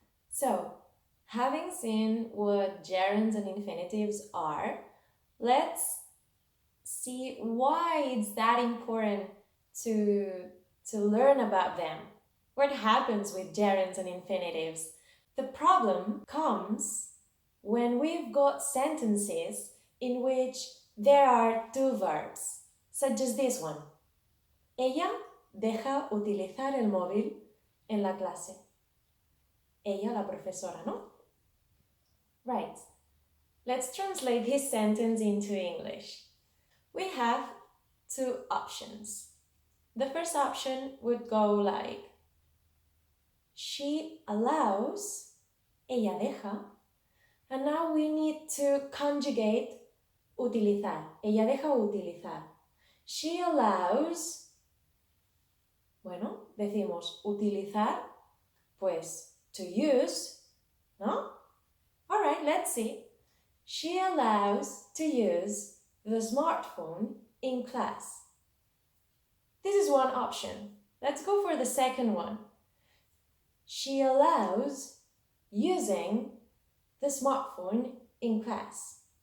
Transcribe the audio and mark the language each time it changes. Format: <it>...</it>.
<en>So, having seen what gerunds and infinitives are, let's see why it's that important to learn about them. What happens with gerunds and infinitives? The problem comes when we've got sentences in which there are two verbs, such as this one.</en> <es>Ella deja utilizar el móvil en la clase. Ella, la profesora, ¿no?</es> <en>Right. Let's translate this sentence into English. We have two options. The first option would go like, she allows,</en> <es>ella deja,</es> <en>and now we need to conjugate utilizar.</en> <es>Ella deja utilizar.</es> <en>She allows,</en> <es>bueno, decimos utilizar, pues</es> <en>to use,</en> <es>¿no?</es> <en>Alright, let's see. She allows to use the smartphone in class. This is one option. Let's go for the second one. She allows using the smartphone in class.</en>